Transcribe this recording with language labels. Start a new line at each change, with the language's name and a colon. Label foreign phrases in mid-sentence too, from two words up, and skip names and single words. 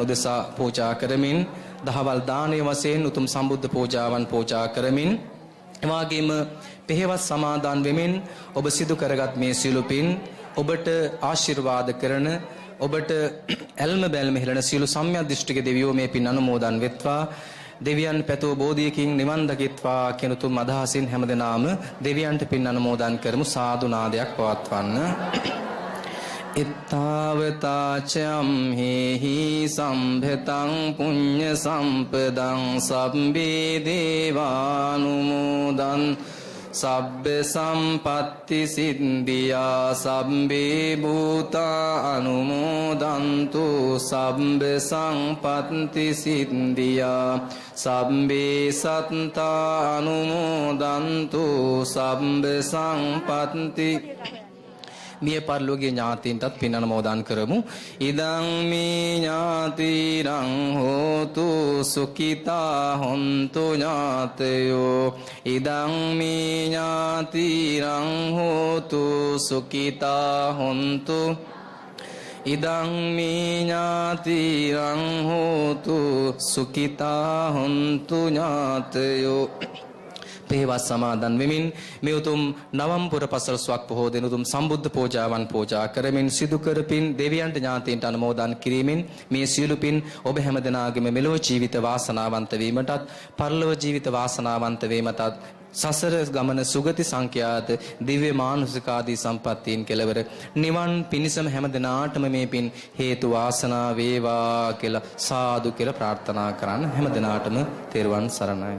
Sinhala: උදෙසා පූජා කරමින් දහවල් දානීය වශයෙන් උතුම් සම්බුද්ධ පූජාවන් පූජා කරමින් එවාගේම පෙහෙවස් සමාදන් වෙමින් ඔබ සිදු කරගත් මේ සියලු පින් ඔබට ආශිර්වාද කරන ඔබට ඇල්ම බැල්ම හෙළන සියලු සම්‍යක් දෘෂ්ටික දෙවියෝ මේ පින් අනුමෝදන් වෙත්වා දෙවියන් පැතෝ බෝධියකින් නිවන් දකිත්වා කියන උතුම් අදහසින් හැමදෙනාම දෙවියන්ට පින් අනුමෝදන් කරමු සාදු නාදයක් පවත්වන්න.
Pali: ඉත්තාවතාචම් හේහි සම්භතං පුඤ්ඤ සම්පදං සබ්බේ දේවානුමෝදන් සබ්බ සම්පත්ති සිද්ධියා සබ්බේ භූතා අනුමෝදන්තු සබ්බ සංපත්ති සිද්ධියා සබ්බේ සත්තා අනුමෝදන්තු සබ්බ සංපත්ති
Sinhala: මිය පරලෝකීය ඥාතීන්ටත් පින් අනුමෝදන් කරමු.
Pali: ඉදං මේ ඥාතිරං හෝතු සුඛිතා හොන්තු ඥාතයෝ ඉදං මේ ඥාතිරං හෝතු සුඛිතා හොන්තු ඉදං මේ ඥාතිරං හෝතු සුඛිතා හොන්තු
Sinhala: ඥාතයෝ පෙහෙවස් සමාදන් වෙමින් මේ උතුම් නවම්පුර පසළොස්වක් පොහෝ දින උතුම් සම්බුද්ධ පූජාවන් පූජා කරමින් සිදු කරපින් දෙවියන්ට ඥාතීන්ට අනුමෝදන් කිරීමෙන් මේ සියලු පින් ඔබ හැමදෙනාගේම මෙලොව ජීවිත වාසනාවන්ත වීමටත් පරලොව ජීවිත වාසනාවන්ත වීමටත් සසර ගමන සුගති සංඛ්‍යාත දිව්‍ය මානුෂික ආදී සම්පත්තීන් කෙලවර නිවන් පිණිසම හැමදෙනාටම මේ පින් හේතු වාසනා වේවා කියලා සාදු කියලා ප්‍රාර්ථනා කරන්න හැමදෙනාටම තෙරුවන් සරණයි.